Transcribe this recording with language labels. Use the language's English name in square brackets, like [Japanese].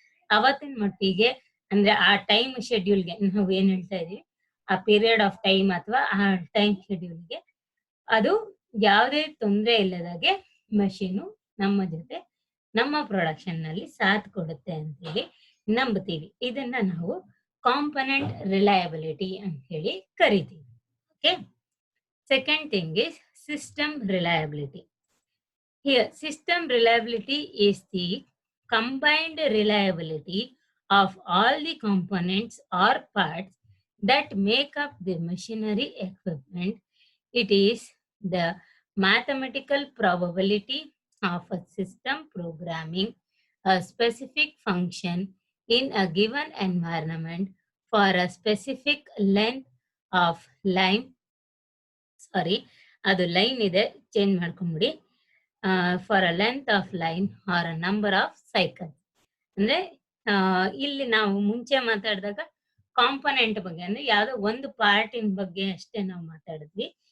[Kannada] ಅವತ್ತಿನ ಮಟ್ಟಿಗೆ ಅಂದ್ರೆ ಆ ಟೈಮ್ ಶೆಡ್ಯೂಲ್ಗೆ ನಾವು ಏನ್ ಹೇಳ್ತಾ ಇದೀವಿ, ಆ ಪೀರಿಯಡ್ ಆಫ್ ಟೈಮ್ ಅಥವಾ ಆ ಟೈಮ್ ಶೆಡ್ಯೂಲ್ಗೆ ಅದು ಯಾವುದೇ ತೊಂದರೆ ಇಲ್ಲದಾಗೆ ಮಷೀನು ನಮ್ಮ ಜೊತೆ ನಮ್ಮ ಪ್ರೊಡಕ್ಷನ್ ನಲ್ಲಿ ಸಾಥ್ ಕೊಡುತ್ತೆ ಅಂತೇಳಿ ನಂಬ್ತೀವಿ. ಇದನ್ನ ನಾವು ಕಾಂಪೊನೆಂಟ್ ರಿಲಯಬಿಲಿಟಿ ಅಂತ ಹೇಳಿ ಕರಿತೀವಿ. [English] Okay, second thing is system reliability. Here, system reliability is the combined reliability of all the components or parts that make up the machinery equipment. It is the mathematical probability of a system programming a specific function in a given environment for a specific length of line. Sorry, [Kannada] ಅದು line ಇದೆ, change ಮಾಡ್ಕೊಂಬಿಡಿ. [English] For a length of line or a number of cycle. [Kannada] ಅಂದ್ರೆ ಇಲ್ಲಿ ನಾವು ಮುಂಚೆ ಮಾತಾಡಿದಾಗ component ಬಗ್ಗೆ ಅಂದ್ರೆ ಯಾವ್ದೋ ಒಂದು ಪಾರ್ಟಿನ ಬಗ್ಗೆ ಅಷ್ಟೇ ನಾವು ಮಾತಾಡಿದ್ವಿ.